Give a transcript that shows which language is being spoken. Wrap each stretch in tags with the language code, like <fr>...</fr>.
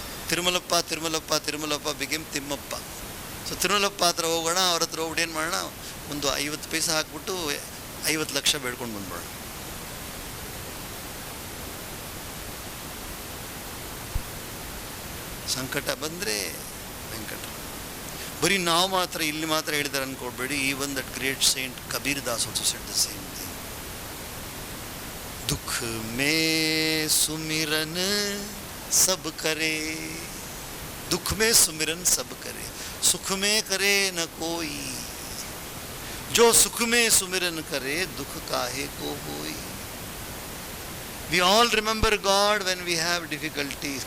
<kn>ತಿರುಮಲಪ್ಪ ತಿರುಮಲಪ್ಪ ತಿರುಮಲಪ್ಪ ಬಿಗೇಮ್ Thimmappa. So ತಿರುಮಲಪ್ಪ ಹತ್ರ ಹೋಗೋಣ, ಅವ್ರ ಹತ್ರ ಹೋಗ್ಬಿಟ್ಟು ಏನು ಮಾಡೋಣ, ಒಂದು 50 ಪೈಸೆ ಹಾಕ್ಬಿಟ್ಟು 50 ಲಕ್ಷ ಬೇಡ್ಕೊಂಡು ಬಂದ್ಬಿಡೋಣ. ಸಂಕಟ ಬಂದರೆ ವೆಂಕಟ. ಬರೀ ನಾವು ಮಾತ್ರ ಇಲ್ಲಿ ಮಾತ್ರ ಹೇಳಿದ್ದಾರೆ ಅನ್ಕೊಳ್ಬೇಡಿ.</kn> <en>Even that great saint Kabir Das also said the same thing.</en> <hi>ದುಃಖ ಮೇ ಸುಮಿರನ್ सब करे, दुख में सुमिरन सब करे, सुख में करे न कोई, जो सुख में सुमिरन करे दुख काहे को होई.</hi> <en>We all remember God when we have difficulties.</en>